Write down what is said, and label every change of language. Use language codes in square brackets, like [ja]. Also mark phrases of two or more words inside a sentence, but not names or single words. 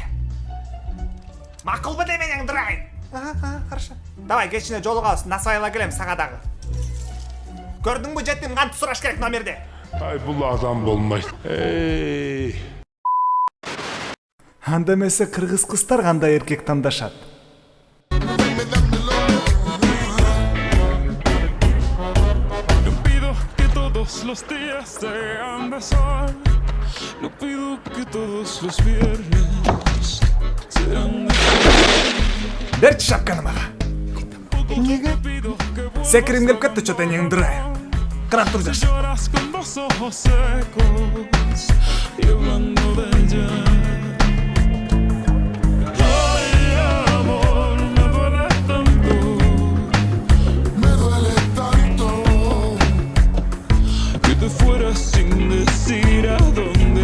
[ky] Макулбу дейм энең дурайын. Хорошо. Давай кечине жолугабыз, насыбайла келем сага дагы. Көрдүңбү жеттим, кантип сураш керек номерди? Ай, бул адам болмайт. Анда эмесе кыргыз кыздар кандай эркек тандашат? [es] Los días sean de sol. No pido que todos los viernes sean de sol. [ky] Берчи шапканы мага. Секирим келип кетти, чөтө энең дурайын. Карап тур жаш. [es] Lloras con los ojos secos y hablando de ella. Ay, amor, me duele tanto que te fueras sin decir a dónde.